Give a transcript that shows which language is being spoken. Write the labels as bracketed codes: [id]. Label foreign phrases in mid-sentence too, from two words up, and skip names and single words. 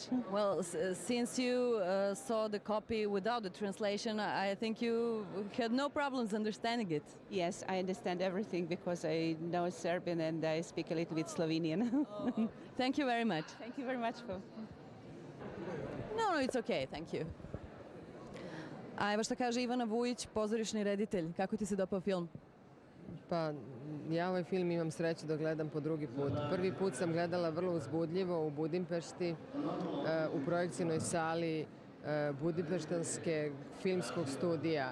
[en] Well, since you saw the copy without the translation, I think you had no problems understanding it. Yes, I understand everything because I know Serbian and I speak a little bit Slovenian. Thank you very much. Thank you very much. No, it's okay, thank you. [sr] A evo šta kaže Ivana Vujić, pozorišni reditelj. Kako ti se dopao film? Pa, ja ovaj film imam sreću da gledam po drugi put. Prvi put sam gledala vrlo uzbudljivo u Budimpešti, u projekcijnoj sali Budimpeštanske filmskog studija.